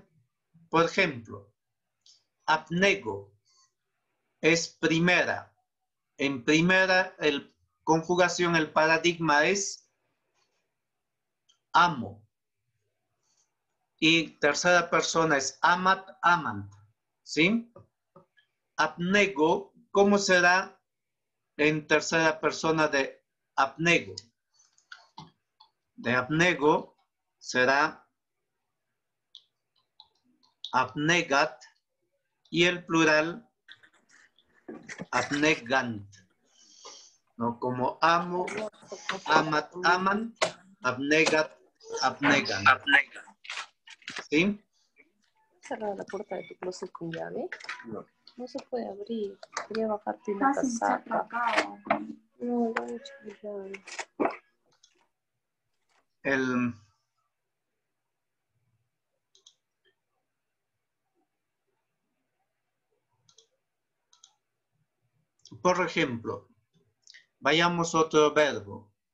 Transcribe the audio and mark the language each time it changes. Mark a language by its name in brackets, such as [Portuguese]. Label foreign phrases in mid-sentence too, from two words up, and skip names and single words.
[Spanish] Por ejemplo, abnego es primera. En primera conjugación, el paradigma es amo. Y tercera persona es [Latin] amat, amant. [Spanish] ¿Sí? Abnego, ¿cómo será en tercera persona de abnego? De abnego será abnegat y el plural abnegant. ¿No? Como amo, [Latin] amat, amant, abnegat, abnegant. [Spanish] ¿Sí? ¿Cerrado la puerta de tu closet con llave? No. No se puede abrir. Quería bajarte una casaca. No, no, llave. Por ejemplo, vayamos a otro verbo.